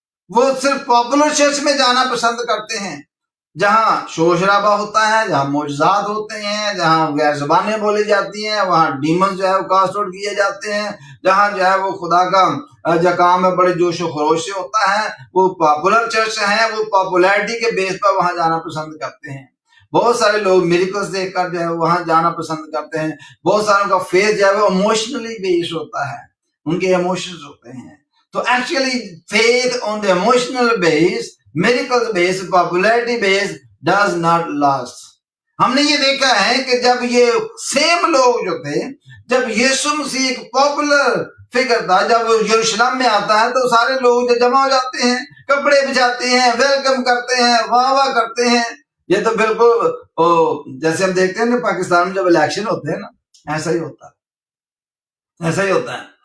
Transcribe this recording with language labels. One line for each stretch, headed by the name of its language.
Urdu: وہ صرف popular church میں جانا پسند کرتے ہیں جہاں شور شرابہ ہوتا ہے، جہاں معجزات ہوتے ہیں، جہاں غیر زبانیں بولی جاتی ہیں، وہاں ڈیمنز جو ہے وہ کاسٹ آؤٹ کیے جاتے ہیں، جہاں جو ہے وہ خدا کا جو کام ہے بڑے جوش و خروش سے ہوتا ہے. وہ پاپولر چرچ ہیں، وہ پاپولیرٹی کے بیس پر وہاں جانا پسند کرتے ہیں. بہت سارے لوگ میریکلز دیکھ کر جو ہے وہاں جانا پسند کرتے ہیں. بہت ساروں کا فیتھ جو ہے وہ ایموشنلی بیسڈ ہوتا ہے, ان کے ایموشنز ہوتے ہیں.
English: تو actually faith on the emotional base, miracle base, popularity base does not last.
Urdu: ہم نے یہ دیکھا ہے کہ جب یہ سیم لوگ جو تھے, جب یسوع مسیح ایک پاپولر فگر تھا, جب وہ یروشلم میں آتا ہے تو سارے لوگ جو جمع ہو جاتے ہیں, کپڑے بچھاتے ہیں, ویلکم کرتے ہیں, واہ واہ کرتے ہیں. یہ تو بالکل جیسے ہم دیکھتے ہیں نا پاکستان میں جب الیکشن ہوتے ہیں نا, ایسا ہی ہوتا ہے, ایسا ہی ہوتا ہے.